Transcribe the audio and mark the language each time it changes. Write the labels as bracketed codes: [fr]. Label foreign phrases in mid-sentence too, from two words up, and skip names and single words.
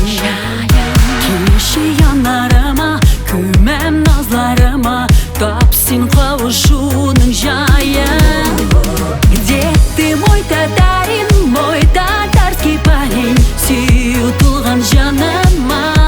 [tt] Кеше янарыма, күмәм назларыма, тап син кавышуның жайын. [ru] Где ты, мой татарский парень, [tt] сөю тулган җаныма?